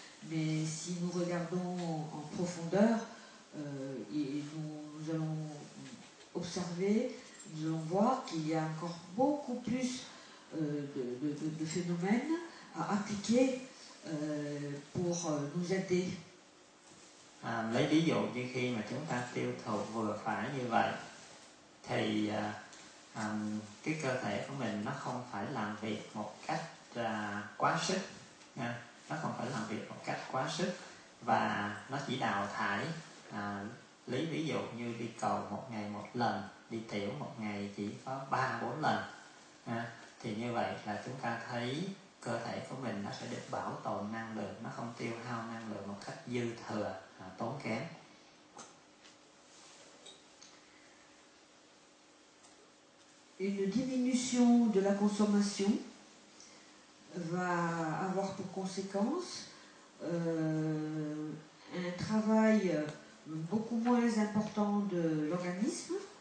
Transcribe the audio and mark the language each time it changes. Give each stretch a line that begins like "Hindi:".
French: Mais si nous regardons en profondeur, et nous allons observer, nous allons voir qu'il y a encore beaucoup plus de phénomènes à appliquer pour nous aider.
Vietnamese: Lấy ví dụ như khi mà chúng ta tiêu thụ vừa phải như vậy thì cái cơ thể của mình nó không phải làm việc một cách quá sức nha. Nó không phải làm việc một cách quá sức và nó chỉ đào thải. Lấy ví dụ như đi cầu một ngày một lần, đi tiểu một ngày chỉ có 3-4 lần thì như vậy là chúng ta thấy cơ thể của mình nó sẽ được bảo tồn năng lượng, nó không tiêu hao năng lượng một cách dư thừa, tốn kém.
French: Une diminution de la consommation va avoir pour conséquence un travail beaucoup moins important de l'organisme